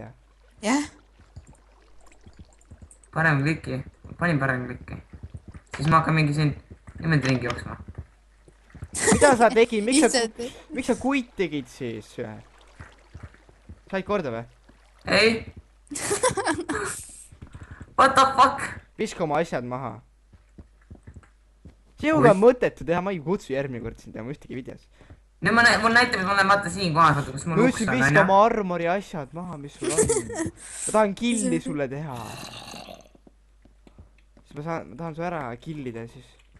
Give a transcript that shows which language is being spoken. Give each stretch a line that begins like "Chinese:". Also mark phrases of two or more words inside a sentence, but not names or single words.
Estonian: Jah? Parem kliki. Panin parem kliki. Siis ma hakkan mingi siin niimoodi ringi jooksma. Mida sa tegid? Miks sa kuit tegid siis? Said korda või? Ei.
English: What the fuck?
Estonian: Viska oma asjad maha. Sinuga on mõttetu teha, ma ei kutsu järgmine kord sind teha ühtegi videos. Nüüd mul näitab, et ma olen vaata siin kohas, vaata kus mul uks on. Viska oma armori asjad maha, mis sul on. Ma tahan killi sulle teha. Siis ma tahan su ära killida siis.